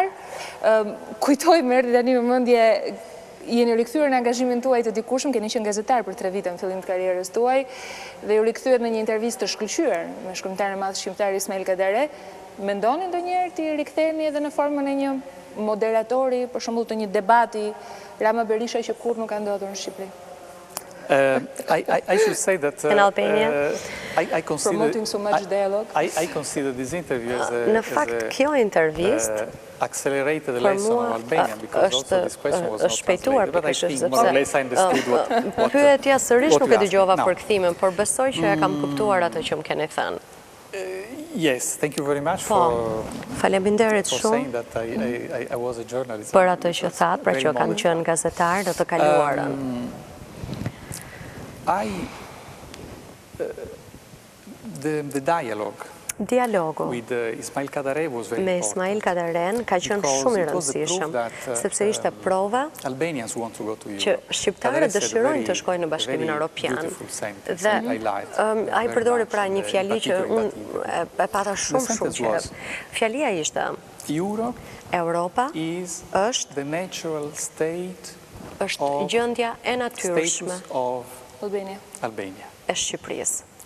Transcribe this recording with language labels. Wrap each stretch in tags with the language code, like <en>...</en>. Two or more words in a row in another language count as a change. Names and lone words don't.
<sq>Kujtoj më erdhi tani në mendje, jeni rikthyer në angazhimin tuaj të dikushëm, keni qenë gazetar për 3 vite në fillim të karrierës tuaj dhe ju rikthyet në një intervistë të shkëlqyer me shkrimtarin e madh shqiptar Ismail Kadare. Mendoni ndonjëherë të riktheheni edhe në formën e një moderatori, për shembull të një debati Rama Berisha që kurrë nuk ka ndodhur në Shqipëri?</sq> <en>I should say that in Albania, promoting so much dialogue. I consider this interview as</en> <sq>në fakt kjo intervistë</sq> <en>accelerated the lesson of Albania because also this question was not</en> <sq>shpejtuar</sq> <en>but I think more or less I understood what</en> <sq>pyetja sërish nuk e dëgjova për kthimin, por besoj që e kam kuptuar atë që më keni thënë.</sq> <en>Yes, thank you very much for</en> <sq>faleminderit shumë</sq> <en>that I was a journalist.</en> <sq>Për atë që thatë, pra që kam qenë gazetar në të kaluarën.</sq> <en>The dialogue with Ismail Kadare was very</en> <sq>me Ismail Kadaren ka qenë shumë i rëndësishëm, sepse ishte prova që shqiptarët dëshirojnë të shkojnë në Bashkimin Evropian. Dhe ai përdori pra një fjali që unë e pata shumë që fjalia ishte Europa është gjendja e natyrshme e Shqipërisë.</sq>